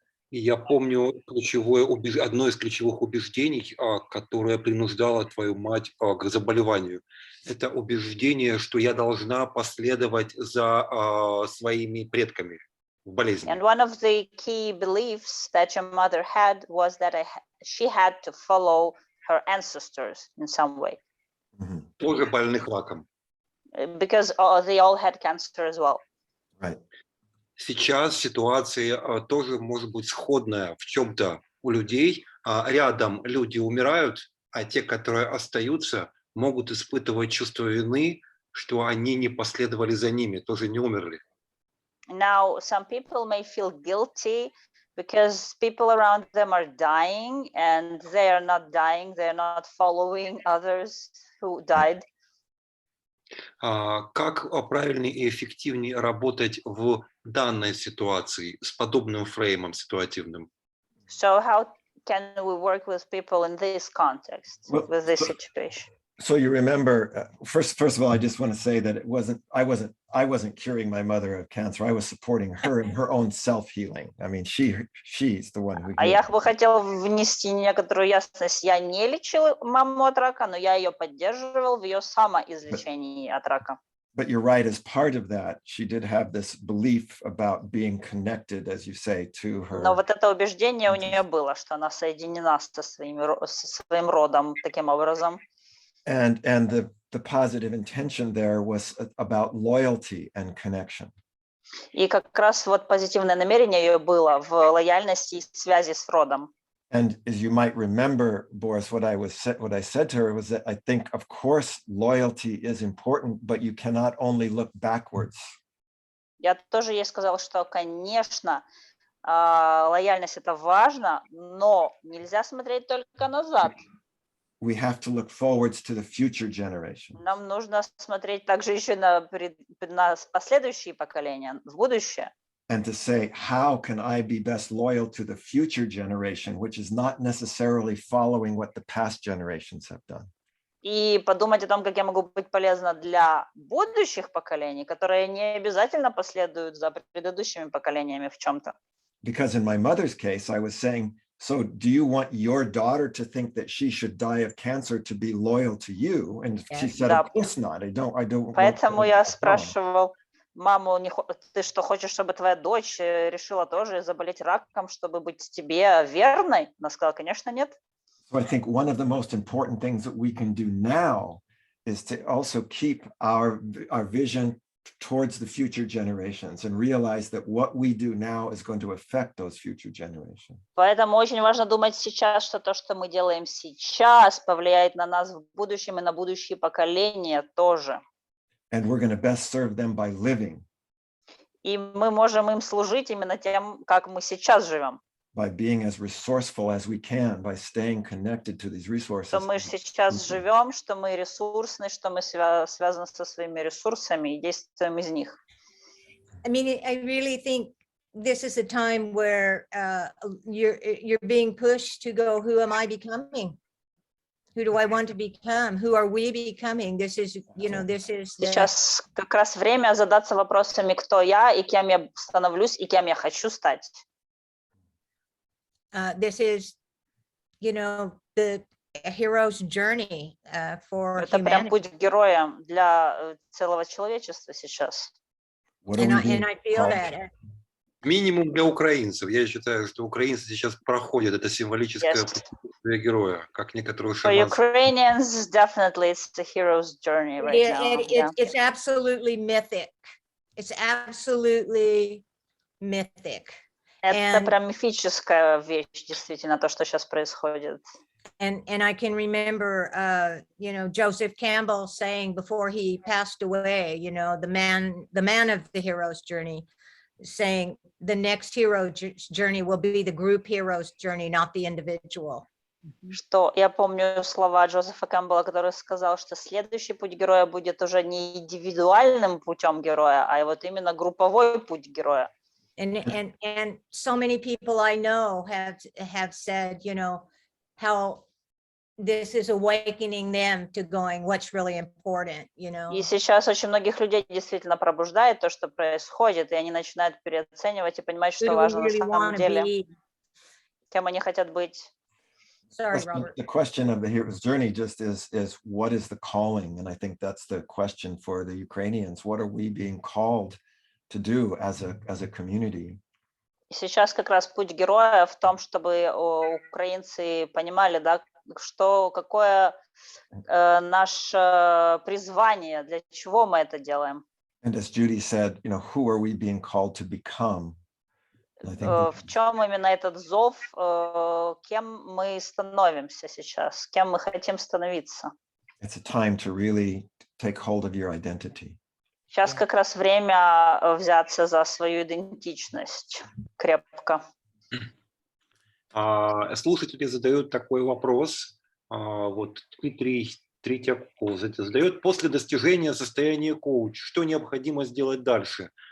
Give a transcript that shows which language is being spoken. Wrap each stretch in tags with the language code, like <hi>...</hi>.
<ru>И я помню одно из ключевых убеждений, которое принуждало твою мать к заболеванию. Это убеждение, что я должна последовать за своими предками в болезни.</ru> <en>And one of the key beliefs that your mother had was that she had to follow her ancestors in some way.</en> <ru>Тоже больных раком.</ru> <en>Because they all had cancer as well. Right.</en> <ru>Сейчас ситуация тоже может быть сходная в чем-то у людей. Рядом люди умирают, а те, которые остаются, могут испытывать чувство вины, что они не последовали за ними, тоже не умерли.</ru> <en>Now, some people may feel guilty because people around them are dying, and they are not dying, they are not following others who died.</en> <ru>Как правильнее и эффективнее работать в данной ситуации с подобным фреймом ситуативным?</ru> <en>So how can we work with people in this context, Well, with this situation? So you remember, first of all, I just want to say that I wasn't curing my mother of cancer. I was supporting her in her own self-healing. I mean, she's the one who.</en> <ru>А я бы хотела внести некоторую ясность. Я не лечил маму от рака, но я ее поддерживал в ее самоизлечении от рака.</ru> <en>But you're right, as part of that, she did have this belief about being connected, as you say, to her.</en> <ru>Но вот это убеждение у нее было, что она соединена со своим родом таким образом.</ru> <en>And the positive intention there was about loyalty and connection.</en> <ru>И как раз вот позитивное намерение ее было в лояльности и связи с родом.</ru> <en>And as you might remember, Boris, what I said to her was that I think, of course, loyalty is important, but you cannot only look backwards.</en> <ru>Я тоже ей сказала, что, конечно, лояльность это важно, но нельзя смотреть только назад.</ru> <en>We have to look forwards to the future generation.</en> <ru>Нам нужно смотреть также еще на последующие поколения, в будущее.</ru> <en>And to say, how can I be best loyal to the future generation, which is not necessarily following what the past generations have done.</en> <ru>И подумать о том, как я могу быть полезна для будущих поколений, которые не обязательно последуют за предыдущими поколениями в чем-то.</ru> <en>Because in my mother's case, I was saying, so do you want your daughter to think that she should die of cancer to be loyal to you? And she said, of course not. I don't.</en> <ru>Поэтому я спрашивал маму, ты что, хочешь, чтобы твоя дочь решила тоже заболеть раком, чтобы быть тебе верной? Она сказала, конечно, нет.</ru> <en>So I think one of the most important things that we can do now is to also keep our vision towards the future generations and realize that what we do now is going to affect those future generations.</en> <ru>Поэтому очень важно думать сейчас, что то, что мы делаем сейчас, повлияет на нас в будущем и на будущие поколения тоже.</ru> <en>And we're going to best serve them by living.</en> <ru>И мы можем им служить именно тем, как мы сейчас живем.</ru> <en>By being as resourceful as we can, by staying connected to these resources.</en> <ru>Что мы сейчас живем, что мы ресурсны, что мы связаны со своими ресурсами и действуем из них.</ru> <en>I mean, I really think this is a time where you're being pushed to go, who am I becoming? Who do I want to become? Who are we becoming? This is, this is.</en> <ru>Сейчас как раз время задаться вопросами, кто я и кем я становлюсь и кем я хочу стать.</ru> <en>This is, the hero's journey for</en> <ru>Это прям путь героя для целого человечества сейчас.</ru> <en>And I feel that.</en> <ru>Минимум для украинцев. Я считаю, что украинцы сейчас проходят это символическое путешествие героя, как некоторую</ru> <en>For Ukrainians, definitely it's the hero's journey right now. It's absolutely mythic. It's absolutely mythic.</en> <ru>Это прям мифическая вещь, действительно, то, что сейчас происходит.</ru> <en>And I can remember, Joseph Campbell saying before he passed away, the man of the hero's journey, saying the next hero's journey will be the group hero's journey, not the individual.</en> <ru>Что я помню слова Джозефа Кэмпбелла, который сказал, что следующий путь героя будет уже не индивидуальным путем героя, а вот именно групповой путь героя.</ru> <en>And so many people I know have said, how this is awakening them to going, what's really important,</en> <ru>И сейчас очень многих людей действительно пробуждает то, что происходит, и они начинают переоценивать и понимать, что важно на самом деле, кем они хотят быть.</ru> <en>Sorry, Robert. The question of the hero's journey just is what is the calling? And I think that's the question for the Ukrainians. What are we being called to do as a community?</en> <ru>Сейчас как раз путь героя в том, чтобы украинцы понимали, да, какое наше призвание, для чего мы это делаем.</ru> <en>And as Judy said, who are we being called to become?</en> <ru>В чем именно этот зов, кем мы становимся сейчас, кем мы хотим становиться?</ru> <en>It's a time to really take hold of your identity.</en> <ru>Сейчас как раз время взяться за свою идентичность крепко. Слушатели задают такой вопрос. Вот Дмитрий Третьяков задает: после достижения состояния коуч, что необходимо сделать дальше?</ru>